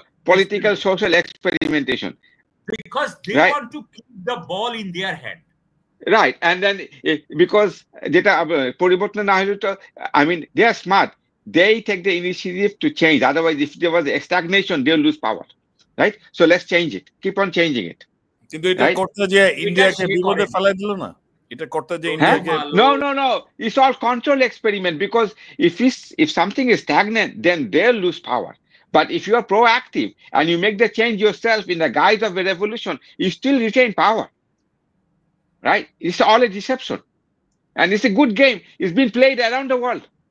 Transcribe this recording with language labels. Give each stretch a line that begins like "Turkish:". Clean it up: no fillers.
English: Political, social experimentation. Because they want to keep the ball in their hand. Right, and then because
Bangla: যেটা পরিবর্তন না হলে তো,
English: I mean, they are smart. They take the initiative to change. Otherwise, if there was a stagnation, they'll lose power. Right? So let's change it. Keep on changing it.
Bangla: কিন্তু এটা করতে যে ইন্ডিয়াকে বিপদে ফেলাই দিল না, এটা করতে যে ইন্ডিয়াকে
English: No. It's all control experiment because if something is stagnant, then they'll lose power. But if you are proactive and you make the change yourself in the guise of a revolution, you still retain power. Right? It's all a deception. And it's a good game. It's been played around the world.